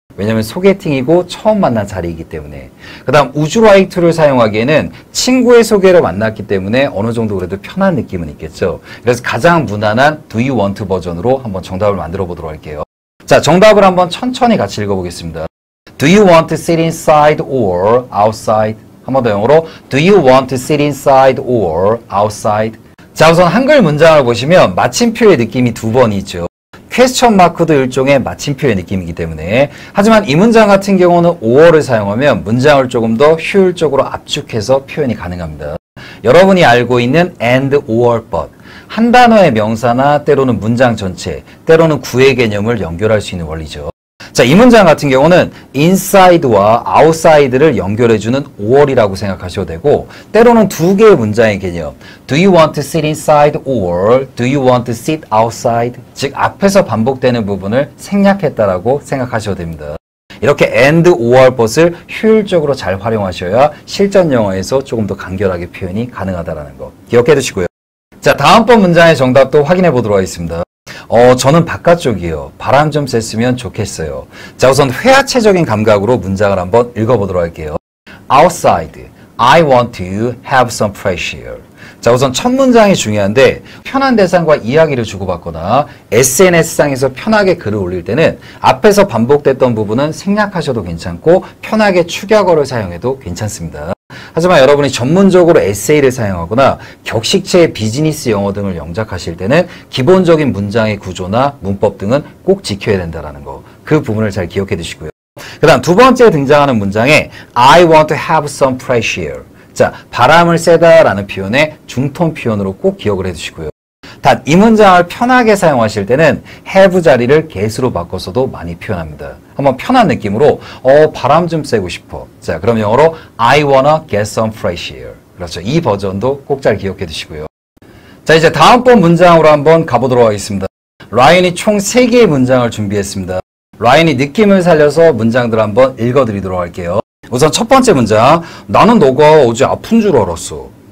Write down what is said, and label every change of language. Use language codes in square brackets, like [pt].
[ko] 왜냐하면 소개팅이고 처음 만난 자리이기 때문에. 그 다음 [en] would you like to [ko] 를 사용하기에는 친구의 소개로 만났기 때문에 어느 정도 그래도 편한 느낌은 있겠죠. 그래서 가장 무난한 [en] do you want [ko] 버전으로 한번 정답을 만들어 보도록 할게요. 자, 정답을 한번 천천히 같이 읽어보겠습니다. [en] Do you want to sit inside or outside? [ko] 한 번 더 영어로 [en] Do you want to sit inside or outside? [ko] 자, 우선 한글 문장을 보시면 마침표의 느낌이 두 번 있죠. 퀘스천 마크도 일종의 마침표의 느낌이기 때문에 하지만 이 문장 같은 경우는 or를 사용하면 문장을 조금 더 효율적으로 압축해서 표현이 가능합니다. 여러분이 알고 있는 and, or, but 한 단어의 명사나 때로는 문장 전체, 때로는 구의 개념을 연결할 수 있는 원리죠. 자, 이 문장 같은 경우는 inside와 outside를 연결해주는 or이라고 생각하셔도 되고 때로는 두 개의 문장의 개념 [en] Do you want to sit inside or Do you want to sit outside? [ko] 즉 앞에서 반복되는 부분을 생략했다라고 생각하셔도 됩니다. 이렇게 and, or, but을 효율적으로 잘 활용하셔야 실전 영어에서 조금 더 간결하게 표현이 가능하다는 거 기억해 두시고요. 자, 다음번 문장의 정답도 확인해 보도록 하겠습니다. 저는 바깥쪽이요. 바람 좀 쐈으면 좋겠어요. 자, 우선 회화체적인 감각으로 문장을 한번 읽어보도록 할게요. [en] Outside, I want to have some fresh air. [ko] 자, 우선 첫 문장이 중요한데 편한 대상과 이야기를 주고받거나 SNS상에서 편하게 글을 올릴 때는 앞에서 반복됐던 부분은 생략하셔도 괜찮고 편하게 축약어를 사용해도 괜찮습니다. 하지만 여러분이 전문적으로 에세이를 사용하거나 격식체의 비즈니스 영어 등을 영작하실 때는 기본적인 문장의 구조나 문법 등은 꼭 지켜야 된다는 거. 그 부분을 잘 기억해 두시고요. 그 다음 두 번째 등장하는 문장에 [en] I want to have some fresh air. [ko] 자, 바람을 쐬다라는 표현의 중톤 표현으로 꼭 기억을 해 두시고요. 단, 이 문장을 편하게 사용하실 때는 have 자리를 get으로 바꿔서도 많이 표현합니다. 한번 편한 느낌으로 바람 좀 쐬고 싶어. 자, 그럼 영어로 [en] I wanna get some fresh air. [ko] 그렇죠. 이 버전도 꼭 잘 기억해 두시고요. 자, 이제 다음번 문장으로 한번 가보도록 하겠습니다. 라이언이 총 3개의 문장을 준비했습니다. 라이언이 느낌을 살려서 문장들 한번 읽어드리도록 할게요. 우선 첫 번째 문장, 나는 너가 어제 아픈 줄 알았어.